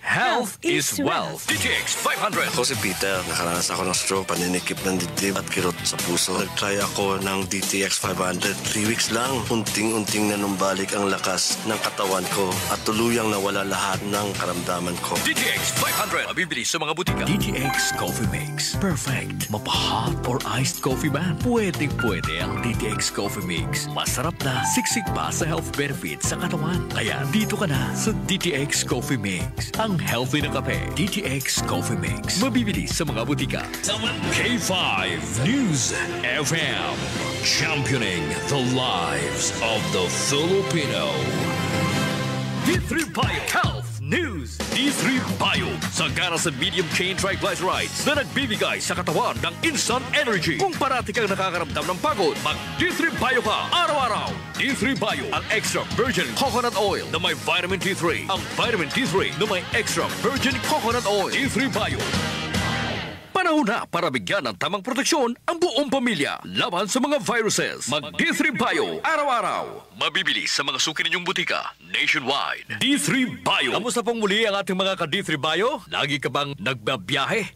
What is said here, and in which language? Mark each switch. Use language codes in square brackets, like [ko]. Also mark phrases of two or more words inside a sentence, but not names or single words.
[en] Health is wealth. DTX 500. [tl] Ako si Peter. Nakaranas ako ng stroke, paninikip ng dibdib at kirot sa puso. Nag-try ako ng DTX 500. 3 weeks lang. Unting-unting nanumbalik ang lakas ng katawan ko at tuluyang nawala lahat ng karamdaman ko. DTX 500. Mabibili sa mga butika. DTX Coffee Mix. Perfect. Mapa- [en] hot or iced coffee [tl] man. Pwedeng-pwede ang DTX Coffee Mix. Masarap na, siksik pa sa [en] health benefits [tl] sa katawan. Kaya dito ka na sa DTX Coffee Mix. Ang healthy na kape. DTX Coffee Mix. Mabibili sa mga butika. [en] K5 News FM. Championing the lives of the Filipino. D3 Bio Health News. D3 Bio. [tl] Sagana sa [en] medium chain triglycerides [tl] na nagbibigay sa katawan ng [en] instant energy. [tl] Kung parati kang nakakaramdam ng pagod, mag D3 Bio ka araw-araw. D3 Bio, ang [en] extra virgin coconut oil [tl] na may vitamin D3. Ang vitamin D3 na may [en] extra virgin coconut oil. [tl] D3 Bio. Panahon na para bigyan ng tamang proteksyon ang buong pamilya laban sa mga viruses. Mag D3 Bio araw-araw. Mabibili sa mga suki ninyong butika nationwide. D3 Bio. Kamusta pong muli ang ating mga ka-D3 Bio? Lagi ka bang nagbabiyahe?